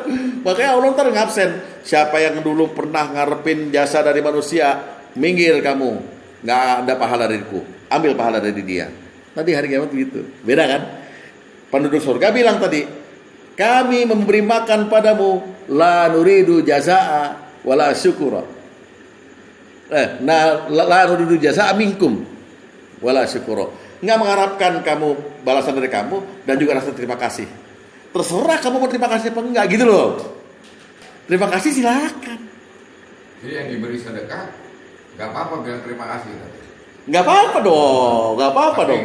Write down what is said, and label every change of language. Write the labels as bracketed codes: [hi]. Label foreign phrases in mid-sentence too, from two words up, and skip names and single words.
[id] Makanya Allah ntar ngabsen. Siapa yang dulu pernah ngarepin jasa dari manusia, minggir kamu, nggak ada pahala dariku, ambil pahala dari dia. Tadi hari kiamat begitu. Beda kan? Penduduk surga bilang tadi, kami memberi makan padamu, [ar] لا نريد جزاء ولا شكورا. لا نريد منكم جزاء ولا شكورا. [id] nggak mengharapkan kamu balasan dari kamu dan juga rasa terima kasih. Terserah kamu mau terima kasih apa enggak gitu loh. Terima kasih silakan. Jadi yang diberi sedekah nggak apa-apa bilang terima kasih. Nggak apa-apa dong, nggak apa-apa Tapi